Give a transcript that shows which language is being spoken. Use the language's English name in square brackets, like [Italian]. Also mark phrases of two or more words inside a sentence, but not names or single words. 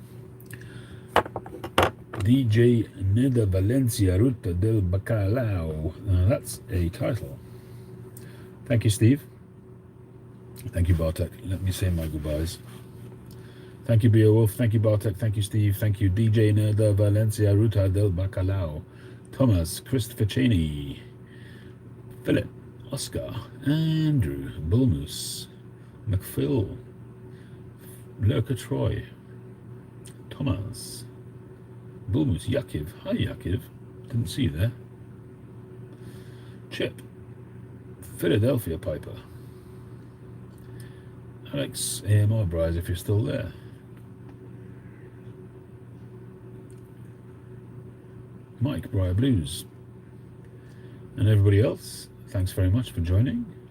[English] DJ Neda Valencia Ruta del Bacalao. Now that's a title. Thank you, Steve. Thank you, Bartek. Let me say my goodbyes. Thank you, Beowulf. Thank you, Bartek. Thank you, Steve. Thank you, DJ Neda Valencia Ruta del Bacalao. Thomas, Christopher Cheney, Philip, Oscar, Andrew, Bullmoose, McPhil, Lurker Troy, Thomas, Bullmoose, Yakiv. Hi, Yakiv. Didn't see you there. Chip, Philadelphia Piper, Alex, AMR Bryce, if you're still there. Mike, Briar Blues, and everybody else, thanks very much for joining.